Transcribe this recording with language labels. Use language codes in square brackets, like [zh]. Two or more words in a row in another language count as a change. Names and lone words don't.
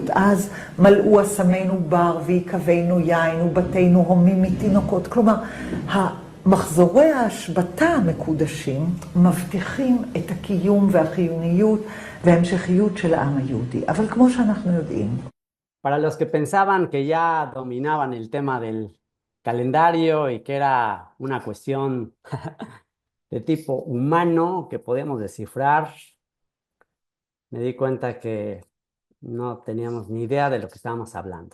[he] אז מלאו אסמינו בר ויקבנו יין ובתינו הומים מתינוקות. כלומר, מחזורי ההשבתה המקודשים מבטיחים את הקיום והחיוניות וההמשכיות של העם היהודי. אבל כמו שאנחנו יודעים, [es] Para los que pensaban que ya dominaban el tema del calendario y que era una cuestión de tipo humano que podíamos descifrar, me di cuenta que no teníamos ni idea de lo que estábamos hablando.